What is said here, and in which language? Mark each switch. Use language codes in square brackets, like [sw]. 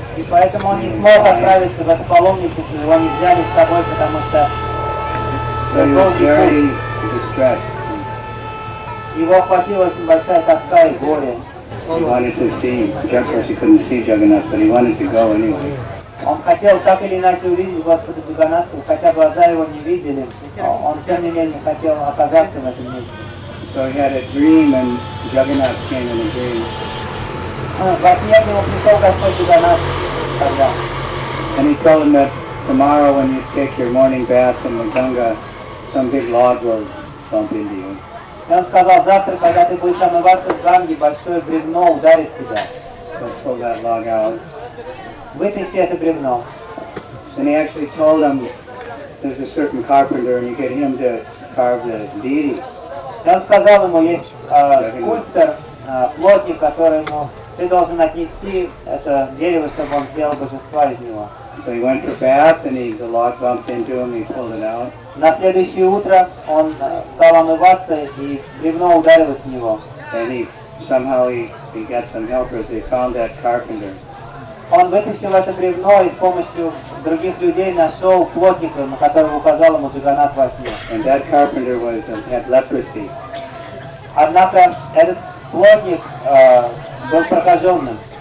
[en] So he was very distressed. He wanted to see, just because he couldn't see Jagannath, but he wanted to go anyway. [ru] Он хотел так или иначе увидеть Господа Джаганнатху, хотя глаза его не видели. Он тем не менее хотел оказаться в этом месте. [en] So he had a dream and Jagannath came in a dream. [ru] Во сне его пришел Господь Джаганнатх тогда. [en] And he told him that tomorrow when you take your morning bath in the Ganga, some big log will bump into you. [ru] И он сказал, завтра, когда ты будешь омываться в Ганге, большое бревно ударит тебя. [en] So pull that log out. [ru] Вытащи это бревно. [en] And he actually told him, there's a certain carpenter, and you get him to carve the deity. [ru] И он сказал ему, есть скульптор, плотник, которому ты должен отнести это дерево, чтобы он сделал божество из него. [en] So he went for bath, and the log bumped into him, he pulled it out. [ru] На следующее утро он стал омываться, и бревно ударилось в него. [en] And he, somehow he got some helpers, they found that carpenter. [ru] Он вытащил это бревно и с помощью других людей нашел плотника, на которого указал ему Джаганнатх во сне. [en] And that carpenter was, had leprosy. [ru] Однако этот плотник был прокаженным.